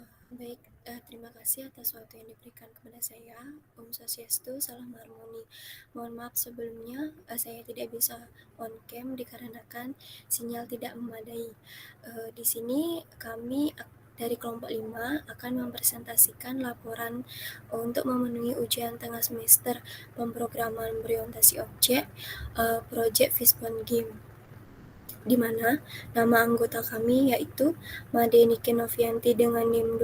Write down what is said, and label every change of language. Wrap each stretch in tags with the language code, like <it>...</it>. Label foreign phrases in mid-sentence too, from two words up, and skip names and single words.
<id>Baik, terima kasih atas waktu yang diberikan kepada saya. Om Swastiastu, salam harmoni. Mohon maaf sebelumnya, saya tidak bisa</id> <en>on cam</en> <id>dikarenakan sinyal tidak memadai. Di sini kami dari kelompok 5 akan mempresentasikan laporan untuk memenuhi ujian tengah semester pemrograman berorientasi objek, Project Fishbone Game, di mana nama anggota kami yaitu Made Nike Novianti dengan NIM</id>